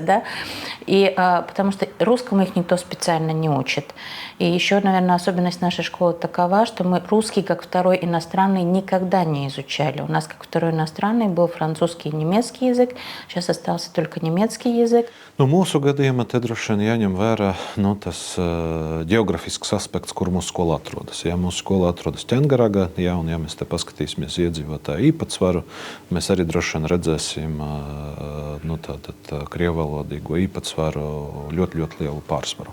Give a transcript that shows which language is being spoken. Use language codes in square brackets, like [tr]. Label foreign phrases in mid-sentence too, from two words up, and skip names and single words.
[ru] Да? И, потому что русскому их никто специально не учит. И еще, наверное, особенность нашей школы такова, что мы русский как второй иностранный никогда не изучали. У нас как второй иностранный был французский и немецкий язык, сейчас остался только немецкий язык. [lv] Nu, mūsu gadījumā te droši vien jāņem vērā tas ģeogrāfisks aspekts, kur mūsu skola atrodas. Ja mūsu skola atrodas Ķengaragā, un ja mēs te paskatīsimies iedzīvotāju īpatsvaru, mēs arī droši vien redzēsim krievvalodīgo īpatsvaru ļoti, ļoti lielu pārsvaru.